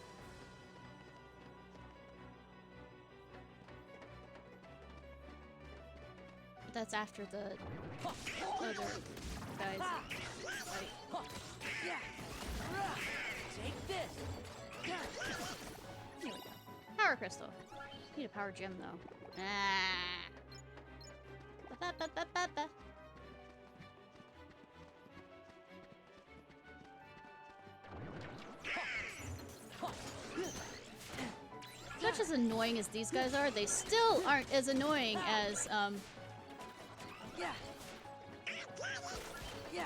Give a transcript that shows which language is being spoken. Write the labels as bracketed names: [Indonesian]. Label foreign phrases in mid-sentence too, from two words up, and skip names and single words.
[English] But that's after the other guys fight. Take this. Here we go. Power crystal. Need a power gem though. Ah. Ba, ba, ba, ba, ba. As much as annoying as these guys are, they still aren't as annoying as Yeah. Yeah.